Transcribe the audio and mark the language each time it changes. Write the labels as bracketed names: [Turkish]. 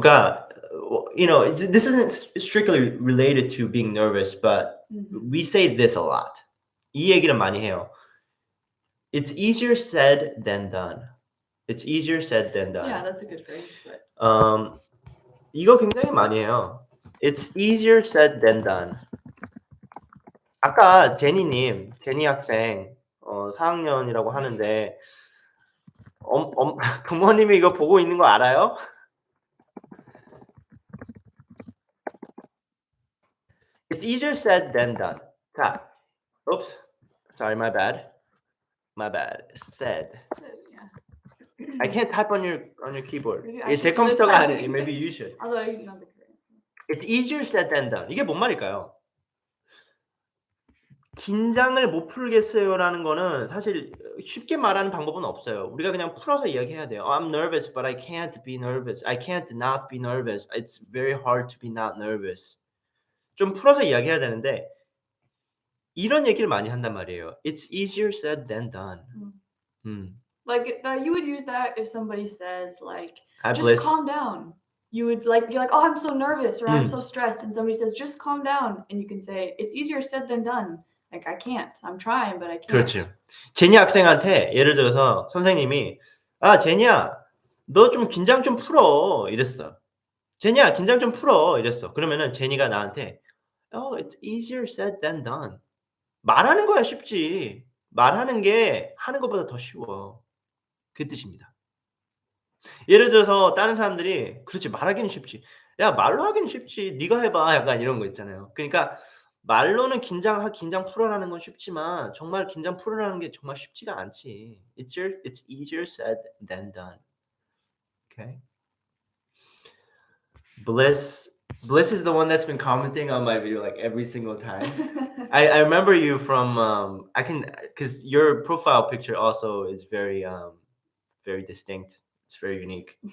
[Korean] 그러니까 [English] you know, this isn't strictly related to being nervous, but we say this a lot. [Korean] 이 얘기를 많이 해요. [English] It's easier said than done. It's easier said than done. Yeah, that's a good phrase. But [Korean] 이거 굉장히 많이 해요. [English] It's easier said than done. [Korean] 아까 제니 학생 4학년이라고 하는데 부모님이 이거 보고 있는 거 알아요? [English] It's easier said than done. [Korean] 자, [English] oops, sorry, my bad. Said. yeah. I can't type on your keyboard. Maybe I [Korean] 이게 제 [English] should do this [Korean] 컴퓨터가 [English] time. [Korean] 아니에요. [English] Maybe you should. Although I know the correct. It's easier said than done. [Korean] 이게 뭔 말일까요? 긴장을 못 풀겠어요라는 거는 사실 쉽게 말하는 방법은 없어요. 우리가 그냥 풀어서 이야기해야 돼요. [English] I'm nervous, but I can't be nervous. I can't not be nervous. It's very hard to be not nervous. [Korean] 좀 풀어서 이야기해야 되는데 이런 얘기를 많이 한단 말이에요. [English] It's easier said than done. Like you would use that if somebody says like, Hi, just Bliss. calm down. You would like be like, oh, I'm so nervous or I'm so stressed, and somebody says, just calm down, and you can say, it's easier said than done. Like I can't. I'm trying, but I can't. [Korean] 그렇죠. 제니 학생한테 예를 들어서 선생님이 아 제니야 너 좀 긴장 좀 풀어 이랬어. 제니야 긴장 좀 풀어 이랬어. 그러면은 제니가 나한테 [English] Oh, it's easier said than done. [Korean] 말하는 거야 쉽지. 말하는 게 하는 것보다 더 쉬워. 그 뜻입니다. 예를 들어서 다른 사람들이 그렇지 말하기는 쉽지. 야 말로 하기는 쉽지. 네가 해 봐. 약간 이런 거 있잖아요. 그러니까 말로는 긴장 풀어라는 건 쉽지만 정말 긴장 풀어라는 게 정말 쉽지가 않지. [English] It's easier said than done. Okay. Bliss is the one that's been commenting on my video like every single time. I remember you from I can because your profile picture also is very very distinct. It's very unique.